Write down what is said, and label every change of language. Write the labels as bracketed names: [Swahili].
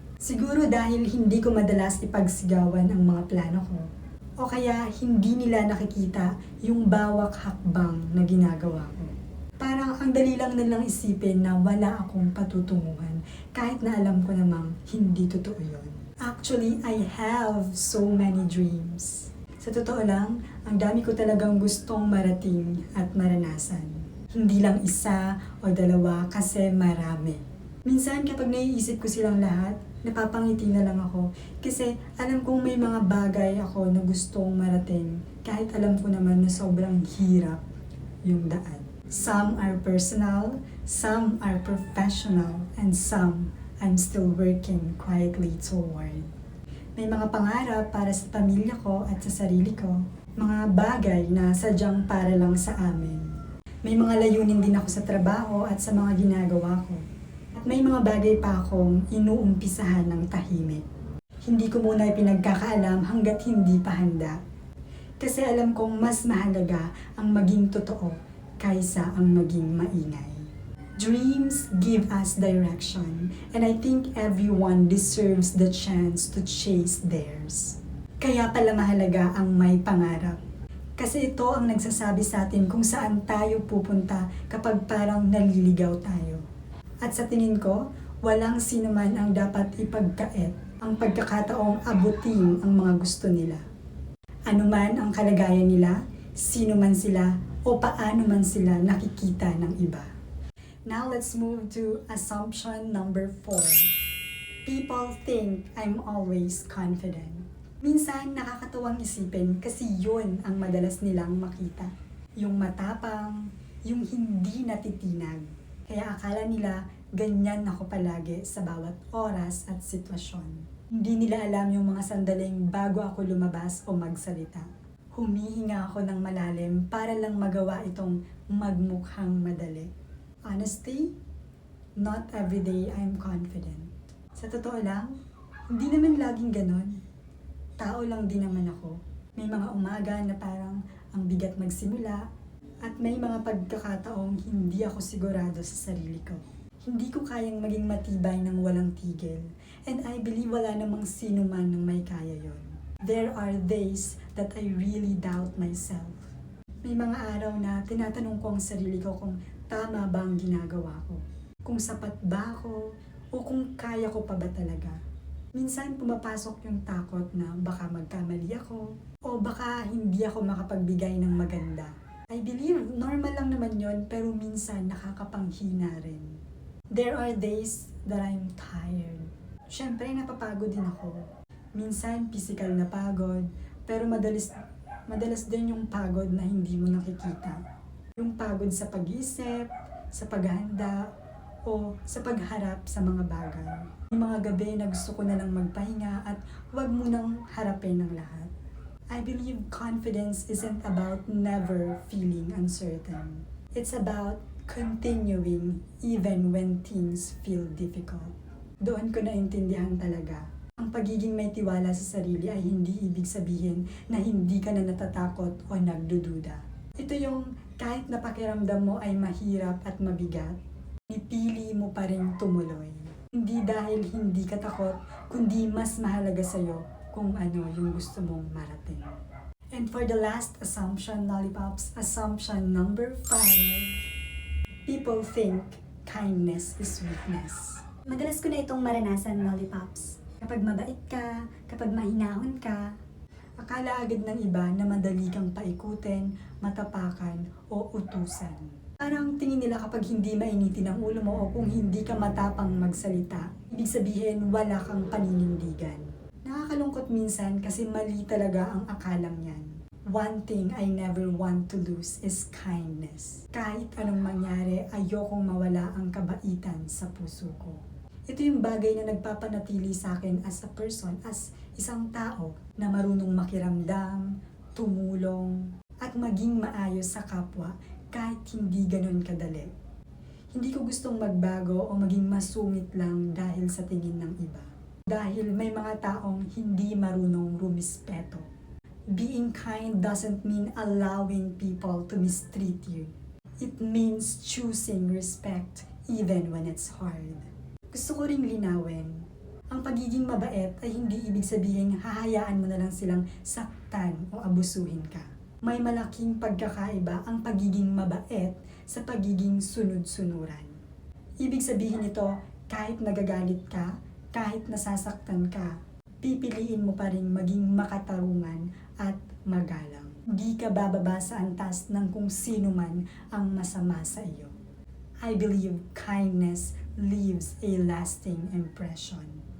[Filipino] Siguro dahil hindi ko madalas ipagsigawan ang mga plano ko. O kaya hindi nila nakikita yung bawat hakbang na ginagawa ko. Parang ang dali lang nilang isipin na wala akong patutunguhan kahit na alam ko namang hindi totoo yun. [English] Actually, I have so many dreams. [Filipino] Sa totoo lang, ang dami ko talagang gustong marating at maranasan. Hindi lang isa o dalawa kasi marami. Minsan kapag naiisip ko silang lahat, napapangiti na lang ako. Kasi alam kong may mga bagay ako na gustong marating kahit alam ko naman na sobrang hirap yung daan. [English] Some are personal, some are professional, and some I'm still working quietly toward. [Filipino] May mga pangarap para sa pamilya ko at sa sarili ko. Mga bagay na sadyang para lang sa amin. May mga layunin din ako sa trabaho at sa mga ginagawa ko. At may mga bagay pa akong inuumpisahan ng tahimik. Hindi ko muna ipinagkakaalam hanggat hindi pa handa. Kasi alam kong mas mahalaga ang maging totoo kaysa ang maging maingay. [English] Dreams give us direction, and I think everyone deserves the chance to chase theirs. [Filipino] Kaya pala mahalaga ang may pangarap. Kasi ito ang nagsasabi sa atin kung saan tayo pupunta kapag parang naliligaw tayo. At sa tingin ko, walang sino man ang dapat ipagkait ang pagkakataong abutin ang mga gusto nila. Ano man ang kalagayan nila, sino man sila, o paano man sila nakikita ng iba. [English] Now let's move to assumption number 4. People think I'm always confident. [Filipino] Minsan nakakatuwang isipin kasi yun ang madalas nilang makita. Yung matapang, yung hindi natitinag. Kaya akala nila ganyan ako palagi sa bawat oras at sitwasyon. Hindi nila alam yung mga sandaling bago ako lumabas o magsalita. Humihinga ako ng malalim para lang magawa itong magmukhang madali. [English] Honestly, not every day I'm confident. [Filipino] Sa totoo lang, hindi naman laging ganon. Tao lang din naman ako. May mga umaga na parang ang bigat magsimula at may mga pagkakataong hindi ako sigurado sa sarili ko. Hindi ko kayang maging matibay ng walang tigil, [English] and I believe [Filipino] wala namang sino man ng may kaya yon. [English] There are days that I really doubt myself. [Filipino] May mga araw na tinatanong ko ang sarili ko kung tama ba ang ginagawa ko, kung sapat ba ako, o kung kaya ko pa ba talaga. Minsan pumapasok yung takot na baka magkamali ako, o baka hindi ako makapagbigay ng maganda. [English] I believe [Filipino] normal lang naman yon, pero minsan nakakapanghina rin. [English] There are days that I'm tired. [Filipino] Siyempre napapagod din ako. Minsan physical na pagod, pero madalas din yung pagod na hindi mo nakikita. Yung pagod sa pag-iisip, sa paghahanda, o sa pagharap sa mga bagay. Yung mga gabi na gusto ko na lang magpahinga at huwag mo nang harapin ang lahat. [English] I believe confidence isn't about never feeling uncertain. It's about continuing even when things feel difficult. [Filipino] Doon ko naintindihan talaga. Ang pagiging may tiwala sa sarili ay hindi ibig sabihin na hindi ka na natatakot o nagdududa. Ito yung kahit na pakiramdam mo ay mahirap at mabigat, ipili mo pa rin tumuloy. Hindi dahil hindi ka takot, kundi mas mahalaga sa'yo kung ano yung gusto mong marating. [English] And for the last assumption, lollipops, assumption number 5, people think kindness is weakness. [Filipino] Madalas ko na itong maranasan, lollipops. Kapag mabait ka, kapag mahinahon ka, akala agad ng iba na madali kang paikutin, matapakan, o utusan. Parang tingin nila kapag hindi mainitin ang ulo mo o kung hindi ka matapang magsalita, ibig sabihin wala kang paninindigan. Nakakalungkot minsan kasi mali talaga ang akalang yan. [English] One thing I never want to lose is kindness. [Filipino] Kahit anong mangyari, ayokong mawala ang kabaitan sa puso ko. Ito yung bagay na nagpapanatili sa akin [English] as a person, [Filipino] as isang tao na marunong makiramdam, tumulong, at maging maayos sa kapwa kahit hindi ganun kadali. Hindi ko gustong magbago o maging masungit lang dahil sa tingin ng iba. Dahil may mga taong hindi marunong rumispeto. [English] Being kind doesn't mean allowing people to mistreat you. It means choosing respect even when it's hard. [Filipino] Gusto ko ring linawin, ang pagiging mabait ay hindi ibig sabihin hahayaan mo na lang silang saktan o abusuhin ka. May malaking pagkakaiba ang pagiging mabait sa pagiging sunod-sunuran. Ibig sabihin nito, kahit nagagalit ka, kahit nasasaktan ka, pipiliin mo pa rin maging makatarungan at magalang. Di ka bababa sa antas ng kung sino man ang masama sa iyo. [English] I believe kindness leaves a lasting impression.